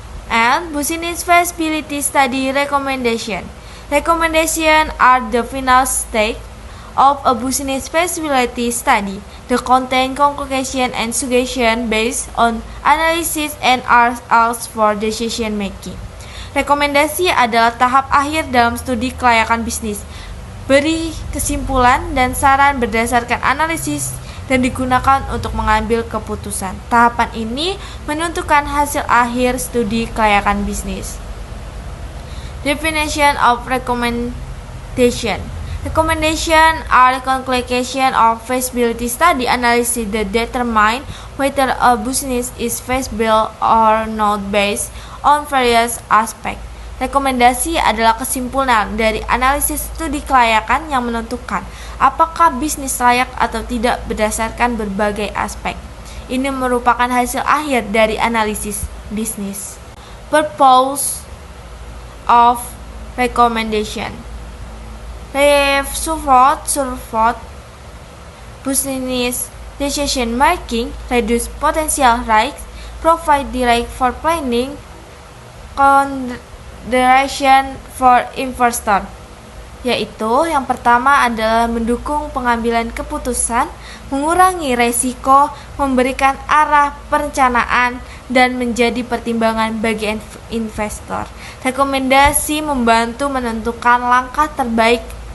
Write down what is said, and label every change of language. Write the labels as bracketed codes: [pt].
[en] And business feasibility study recommendation. Recommendation are the final stage of a business feasibility study. The content, conclusion, and suggestion based on analysis and are asked for decision making. [id] Rekomendasi adalah tahap akhir dalam studi kelayakan bisnis. Beri kesimpulan dan saran berdasarkan analisis dan digunakan untuk mengambil keputusan. Tahapan ini menentukan hasil akhir studi kelayakan bisnis. [en] Definition of recommendation. Recommendation are conclusion of feasibility study analysis that determine whether a business is feasible or not based on various aspects. [id] Rekomendasi adalah kesimpulan dari analisis studi kelayakan yang menentukan apakah bisnis layak atau tidak berdasarkan berbagai aspek. Ini merupakan hasil akhir dari analisis bisnis. [en] Purpose of recommendation. Support business decision making, reduce potential risks, provide direct for planning, consideration for investor. [id] Yaitu yang pertama adalah mendukung pengambilan keputusan, mengurangi resiko, memberikan arah perencanaan, dan menjadi pertimbangan bagi investor. Rekomendasi membantu menentukan langkah terbaik